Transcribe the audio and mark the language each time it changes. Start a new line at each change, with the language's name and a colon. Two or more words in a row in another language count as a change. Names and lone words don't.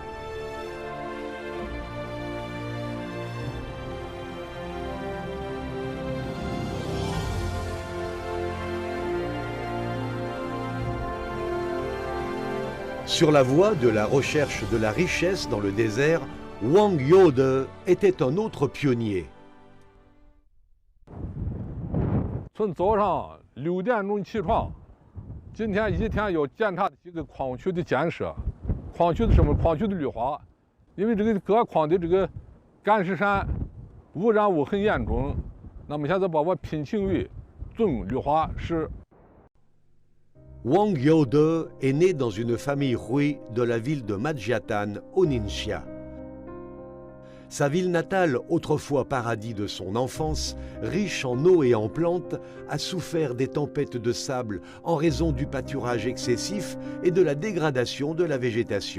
French: Sur la voie de la recherche de la richesse dans le désert, Wang Youde était un autre pionnier.
Chinese: 从早上6点钟起床，今天一天要检查几个矿区的建设，矿区的什么？矿区的绿化，因为这个各矿的这个干石山污染物很严重，那么现在把我聘请为总绿化师。
French: Wang Youde est né dans une famille Hui de la ville de Madjiatan, au Ningxia. Sa ville natale, autrefois paradis de son enfance, riche en eau et en plantes, a souffert des tempêtes de sable en raison du pâturage excessif et de la dégradation de la végétation.